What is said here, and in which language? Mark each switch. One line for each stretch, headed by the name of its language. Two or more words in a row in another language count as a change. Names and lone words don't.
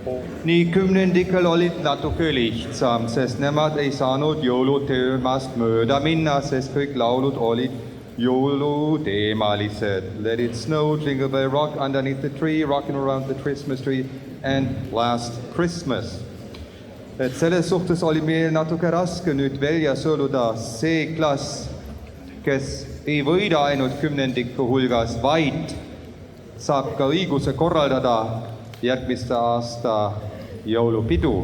Estonian: nii kümnendikel olid natuke lihtsam, sest nemad ei saanud jõuluteemast mööda minna, sest kõik laulud olid jõuluteemalised.
English: Let it snow, jingle bell rock, underneath the tree, rocking around the Christmas tree and last Christmas.
Estonian: Et selles suhtes oli meil natuke raske nüüd välja sõeluda see klass, kes ei võida ainult kümnendiku hulgas, vaid saab ka õiguse korraldada järgmiste aasta jõulupidu.